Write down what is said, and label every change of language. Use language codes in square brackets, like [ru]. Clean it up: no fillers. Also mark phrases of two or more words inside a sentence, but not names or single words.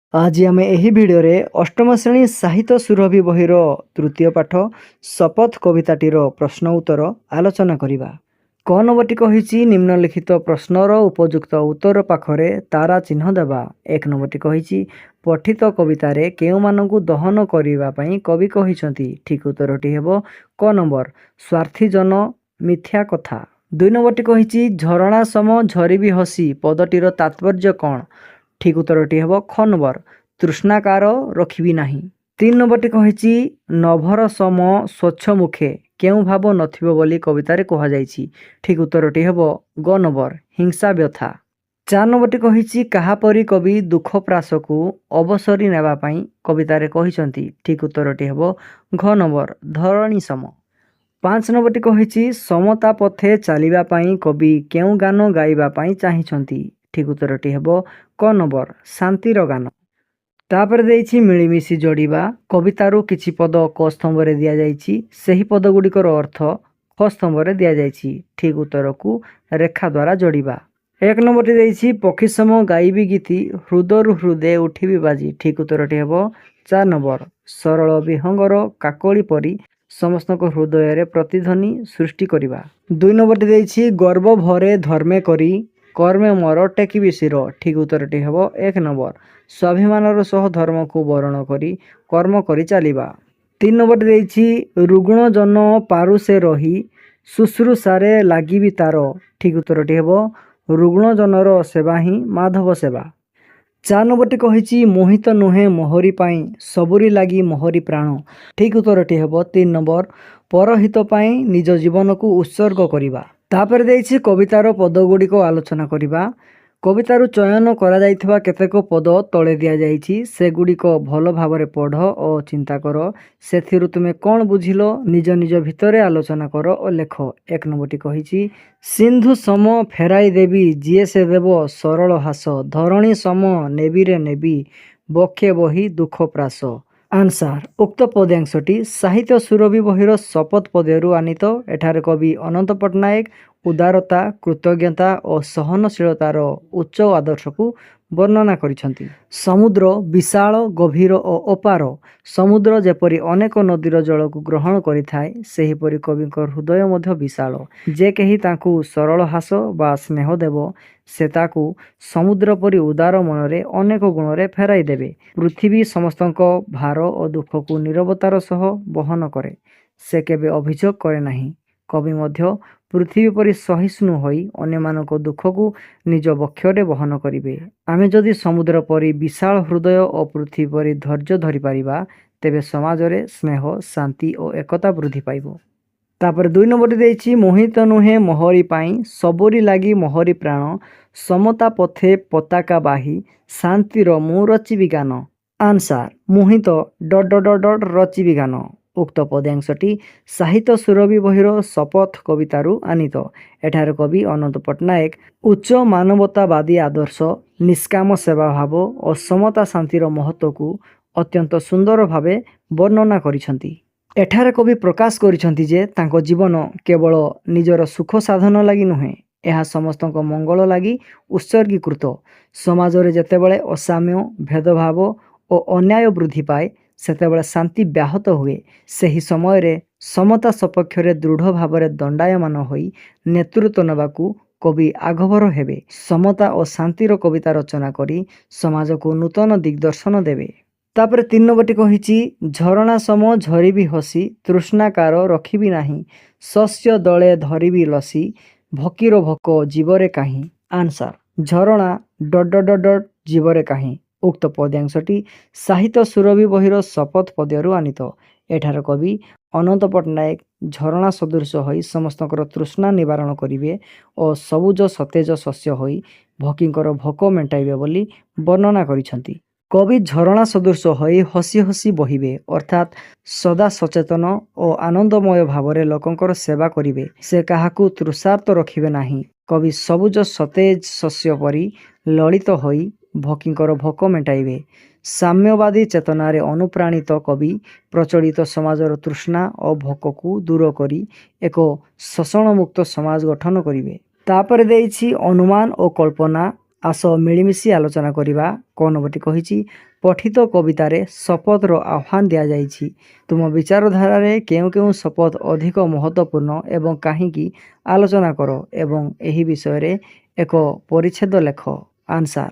[or] ଆଜି ଆମେ ଏହି ଭିଡିଓ ଅଷ୍ଟମ ଶ୍ରେଣୀ ସାହିତ୍ୟ ସୁରଭି ବହିର ତୃତୀୟ ପାଠ ଶପଥ କବିତାଟିର ପ୍ରଶ୍ନ ଉତ୍ତର ଆଲୋଚନା କରିବା। କ ନମ୍ବରଟି କହିଛି ନିମ୍ନଲିଖିତ ପ୍ରଶ୍ନର ଉପଯୁକ୍ତ ଉତ୍ତର ପାଖରେ ତାରା ଚିହ୍ନ ଦେବା। ଏକ ନମ୍ବରଟି କହିଛି ପଠିତ କବିତାରେ କେଉଁମାନଙ୍କୁ ଦହନ କରିବା ପାଇଁ କବି କହିଛନ୍ତି। ଠିକ ଉତ୍ତରଟି ହେବ କ ନମ୍ବର ସ୍ୱାର୍ଥୀ ଜନ ମିଥ୍ୟା କଥା। ଦୁଇ ନମ୍ବରଟି କହିଛି ଝରଣା ସମ ଝରିବି ହସି ପଦଟିର ତାତ୍ପର୍ଯ୍ୟ କଣ। ଠିକ ଉତ୍ତରଟି ହେବ ଖ ନମ୍ବର ତୃଷ୍ଣାକାର ରଖିବି ନାହିଁ। ତିନି ନମ୍ବରଟି କହିଛି ନଭର ସମ ସ୍ୱଚ୍ଛ ମୁଖେ କେଉଁ ଭାବ ନଥିବ ବୋଲି କବିତାରେ କୁହା ଯାଇଛି। ଠିକ ଉତ୍ତରଟି ହେବ ଗ ନମ୍ବର ହିଂସା ବ୍ୟଥା। ଚାରି ନମ୍ବରଟି କହିଛି କାହା ପରି କବି ଦୁଃଖ ପ୍ରାସକୁ ଅବସରି ନେବା ପାଇଁ କବିତାରେ କହିଛନ୍ତି। ଠିକ ଉତ୍ତରଟି ହେବ ଘ ନମ୍ବର ଧରଣୀ ସମ। ପାଞ୍ଚ ନମ୍ବରଟି କହିଛି ସମତା ପଥେ ଚାଲିବା ପାଇଁ କବି କେଉଁ ଗାନ ଗାଇବା ପାଇଁ ଚାହିଁଛନ୍ତି। ଠିକ ଉତ୍ତରଟି ହେବ କ ନମ୍ବର ଶାନ୍ତିର ଗାନ। ତାପରେ ଦେଇଛି ମିଳିମିଶି ଯୋଡ଼ିବା। କବିତାରୁ କିଛି ପଦ କ ସ୍ତମ୍ଭରେ ଦିଆ ଯାଇଛି, ସେହି ପଦ ଗୁଡ଼ିକର ଅର୍ଥ ଖ ସ୍ତମ୍ଭରେ ଦିଆ ଯାଇଛି। ଠିକ ଉତ୍ତର କୁ ରେଖା ଦ୍ୱାରା ଯୋଡ଼ିବା। ଏକ ନମ୍ବରଟି ଦେଇଛି ପକ୍ଷୀ ସମ ଗାଇବି ଗୀତି ହୃଦୟରୁ ହୃଦୟ ଉଠିବ ବାଜି। ଠିକ ଉତ୍ତରଟି ହେବ 4 ନମ୍ବର ସରଳ ବିହଙ୍ଗର କାକଳି ପରି ସମସ୍ତ ହୃଦୟ ପ୍ରତିଧ୍ୱନି ସୃଷ୍ଟି କରିବା। 2 ନମ୍ବରଟି ଦେଇଛି ଗର୍ବ ଭରେ ଧର୍ମେ କରି କର୍ମେ ମୋର ଟେକିବି ଶିର। ଠିକ ଉତ୍ତରଟି ହେବ 1 ନମ୍ବର ସ୍ୱାଭିମାନର ସହ ଧର୍ମ କୁ ବରଣ କରି କର୍ମ କରି ଚାଲିବା। 3 ନମ୍ବର ଦେଇଛି ରୁଗ୍ଣ ଜନ ପାରୁ ସେ ରହି ଶୁଶ୍ରୂଷାରେ ଲାଗିବି ତାର। ଠିକ ଉତ୍ତରଟି ହେବ ରୁଗ୍ଣ ଜନର ସେବା ହିଁ ମାଧବ ସେବା। 4 ନମ୍ବରଟି କହିଛି ମୋହିତ ନୁହେଁ ମୋହରି ପାଇଁ ସବୁରି ଲାଗି ମୋହରି ପ୍ରାଣ। ଠିକ ଉତ୍ତରଟି ହେବ 3 ନମ୍ବର ପରହିତ ପାଇଁ ନିଜ ଜୀବନ କୁ ଉତ୍ସର୍ଗ କରିବା। ତାପରେ ଦେଇଛି କବିତାର ପଦ ଗୁଡ଼ିକ ଆଲୋଚନା କରିବା। କବିତାରୁ ଚୟନ କରା ଯାଇଥିବା କେତେକ ପଦ ତଳେ ଦିଆ ଯାଇଛି, ସେ ଗୁଡ଼ିକ ଭଲ ଭାବରେ ପଢ଼ ଓ ଚିନ୍ତା କର। ସେଥିରୁ ତୁମେ କଣ ବୁଝିଲ ନିଜ ନିଜ ଭିତରେ ଆଲୋଚନା କର ଓ ଲେଖ। ଏକ ନମ୍ବରଟି କହିଛି ସିନ୍ଧୁ ସମ ଫେରାଇ ଦେବି ଯିଏ ସେ ଦେବ ସରଳ ହାସ ଧରଣୀ ସମ ନେବି ରେ ନେବି ବକ୍ଷେ ବହି ଦୁଃଖ ପ୍ରାସ। ଆନ୍ସର ଉକ୍ତ ପଦ୍ୟାଂଶଟି ସାହିତ୍ୟ ସୁରଭି ବହିର ଶପଥ ପଦ୍ୟରୁ ଆନୀତ। ଏଠାରେ କବି ଅନନ୍ତ ପଟ୍ଟନାୟକ ଉଦାରତା କୃତଜ୍ଞତା ଓ ସହନଶୀଳତାର ଉଚ୍ଚ ଆଦର୍ଶ କୁ ବର୍ଣ୍ଣନା କରିଛନ୍ତି। ସମୁଦ୍ର ବିଶାଳ ଗଭୀର ଓ ଅପାର। ସମୁଦ୍ର ଯେପରି ଅନେକ ନଦୀର ଜଳ କୁ ଗ୍ରହଣ କରିଥାଏ ସେହିପରି କବିଙ୍କର ହୃଦୟ ମଧ୍ୟ ବିଶାଳ। ଯେ କେହି ତାଙ୍କୁ ସରଳ ହାସ ବା ସ୍ନେହ ଦେବ ସେ ତାକୁ ସମୁଦ୍ର ପରି ଉଦାର ମନରେ ଅନେକ ଗୁଣରେ ଫେରାଇ ଦେବେ। ପୃଥିବୀ ସମସ୍ତଙ୍କ ଭାର ଓ ଦୁଃଖ କୁ ନୀରବତାର ସହ ବହନ କରେ, ସେ କେବେ ଅଭିଯୋଗ କରେ ନାହିଁ। କବି ମଧ୍ୟ ପୃଥିବୀ ପରି ସହିଷ୍ଣୁ ହୋଇ ଅନ୍ୟମାନଙ୍କ ଦୁଃଖ କୁ ନିଜ ବକ୍ଷରେ ବହନ କରିବେ। ଆମେ ଯଦି ସମୁଦ୍ର ପରି ବିଶାଳ ହୃଦୟ ଓ ପୃଥିବୀ ପରି ଧୈର୍ଯ୍ୟ ଧରି ପାରିବା ତେବେ ସମାଜରେ ସ୍ନେହ ଶାନ୍ତି ଓ ଏକତା ବୃଦ୍ଧି ପାଇବ। ତାପରେ 2 ନମ୍ବରଟି ଦେଇଛି ମୋହିତ ନୁହେଁ ମୋହରି ପାଇଁ ସବୁରି ଲାଗି ମୋହରି ପ୍ରାଣ ସମତା ପଥେ ପତାକା ବାହି ଶାନ୍ତିର ମୁଁ ରଚିବି ଗାନ। ଆନ୍ସର ମୋହିତ ରଚିବି ଗାନ। ଉକ୍ତ ପଦ୍ୟାଂଶଟି ସାହିତ୍ୟ ସୁରଭି ବହିର ଶପଥ କବିତାରୁ ଆନୀତ। ଏଠାରେ କବି ଅନନ୍ତ ପଟ୍ଟନାୟକ ଉଚ୍ଚ ମାନବତାବାଦୀ ଆଦର୍ଶ ନିଷ୍କାମ ସେବା ଭାବ ଓ ସମତା ଶାନ୍ତିର ମହତ୍ତ୍ୱ କୁ ଅତ୍ୟନ୍ତ ସୁନ୍ଦର ଭାବେ ବର୍ଣ୍ଣନା କରିଛନ୍ତି। ଏଠାରେ କବି ପ୍ରକାଶ କରିଛନ୍ତି ଯେ ତାଙ୍କ ଜୀବନ କେବଳ ନିଜର ସୁଖ ସାଧନ ଲାଗି ନୁହେଁ, ଏହା ସମସ୍ତଙ୍କ ମଙ୍ଗଳ ଲାଗି ଉତ୍ସର୍ଗୀକୃତ। ସମାଜରେ ଯେତେବେଳେ ଅସାମ୍ୟ ଭେଦଭାବ ଓ ଅନ୍ୟାୟ ବୃଦ୍ଧି ପାଏ ସେତେବେଳେ ଶାନ୍ତି ବ୍ୟାହତ ହୁଏ। ସେହି ସମୟ ରେ ସମତା ସପକ୍ଷରେ ଦୃଢ଼ ଭାବରେ ଦଣ୍ଡାୟମାନ ହୋଇ ନେତୃତ୍ୱ ନେବାକୁ କବି ଆଗଭର ହେବେ। ସମତା ଓ ଶାନ୍ତିର କବିତା ରଚନା କରି ସମାଜ କୁ ନୂତନ ଦିଗ୍‌ଦର୍ଶନ ଦେବେ। ତାପରେ 3 ନମ୍ବରଟି କହିଛି ଝରଣା ସମ ଝରିବି ହସି ତୃଷ୍ଣାକାର ରଖିବି ନାହିଁ ଶସ୍ୟ ଦଳେ ଧରିବି ଲସି ଭୋକିର ଭୋକ ଜୀବରେ କାହିଁ। ଆନ୍ସର ଝରଣା ଜୀବରେ କାହିଁ। ଉକ୍ତ ପଦ୍ୟାଂଶଟି ସାହିତ୍ୟ ସୁରଭି ବହିର ଶପଥ ପଦ୍ୟରୁ ଆନୀତ। ଏଠାରେ କବି ଅନନ୍ତ ପଟ୍ଟନାୟକ ଝରଣା ସଦୃଶ ହୋଇ ସମସ୍ତଙ୍କର ତୃଷ୍ଣା ନିବାରଣ କରିବେ ଓ ସବୁଜ ସତେଜ ଶସ୍ୟ ହୋଇ ଭୋକୀଙ୍କର ଭୋକ ମେଣ୍ଟାଇବେ ବୋଲି ବର୍ଣ୍ଣନା କରିଛନ୍ତି। କବି ଝରଣା ସଦୃଶ ହୋଇ ହସି ହସି ବହିବେ ଅର୍ଥାତ ସଦା ସଚେତନ ଓ ଆନନ୍ଦମୟ ଭାବରେ ଲୋକଙ୍କର ସେବା କରିବେ। ସେ କାହାକୁ ତୃଷାର୍ତ୍ତ ରଖିବେ ନାହିଁ। କବି ସବୁଜ ସତେଜ ଶସ୍ୟ ପରି ଲଳିତ ହୋଇ ଭୋକୀଙ୍କର ଭୋକ ମେଣ୍ଟାଇବେ। ସାମ୍ୟବାଦୀ ଚେତନାରେ ଅନୁପ୍ରାଣିତ କବି ପ୍ରଚଳିତ ସମାଜର ତୃଷ୍ଣା ଓ ଭୋକ କୁ ଦୂର କରି ଏକ ଶୋଷଣ ମୁକ୍ତ ସମାଜ ଗଠନ କରିବେ। ତାପରେ ଦେଇଛି ଅନୁମାନ ଓ କଳ୍ପନା ଆସ ମିଳିମିଶି ଆଲୋଚନା କରିବା। କ ନମ୍ବରଟି କହିଛି ପଠିତ କବିତାରେ ଶପଥର ଆହ୍ୱାନ ଦିଆଯାଇଛି। ତୁମ ବିଚାରଧାରାରେ କେଉଁ କେଉଁ ଶପଥ ଅଧିକ ମହତ୍ତ୍ୱପୂର୍ଣ୍ଣ ଏବଂ କାହିଁକି ଆଲୋଚନା କର ଏବଂ ଏହି ବିଷୟରେ ଏକ ପରିଚ୍ଛେଦ ଲେଖ। ଆନ୍ସାର।